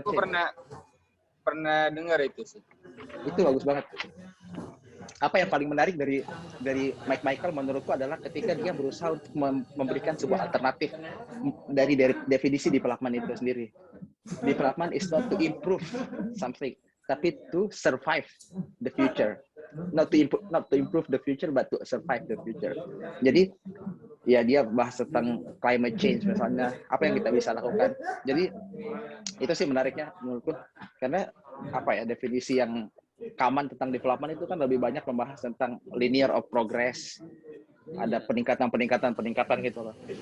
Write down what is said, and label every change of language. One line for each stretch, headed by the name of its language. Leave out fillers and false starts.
Indonesian: Change. Aku pernah dengar itu sih. Itu bagus banget. Apa yang paling menarik dari Mike Michael menurutku adalah ketika dia berusaha untuk memberikan sebuah alternatif dari definisi development itu sendiri.
English: Development is not to improve something, tapi to survive the future. Not to improve the future, but to survive the future.
Indonesian: Jadi ya dia bahas tentang climate change misalnya, apa yang kita bisa lakukan. Jadi itu sih menariknya menurutku, karena definisi yang common tentang development itu kan lebih banyak membahas tentang
English: linear of progress,
Indonesian: ada peningkatan gitu loh.